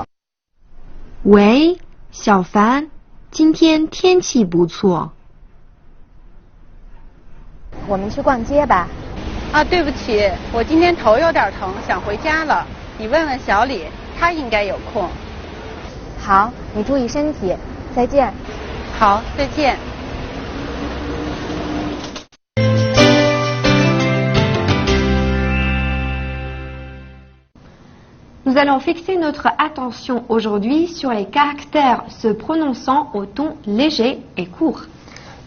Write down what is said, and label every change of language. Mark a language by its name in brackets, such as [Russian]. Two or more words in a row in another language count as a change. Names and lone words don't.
[Chinese] 喂，小凡，今天天气不错。我们去逛街吧。啊，对不起，我今天头有点疼，想回家了。你问问小李，他应该有空。好，你注意身体，再见。好，再见。 [French] Nous allons fixer notre attention aujourd'hui sur les caractères se prononçant au ton léger et court.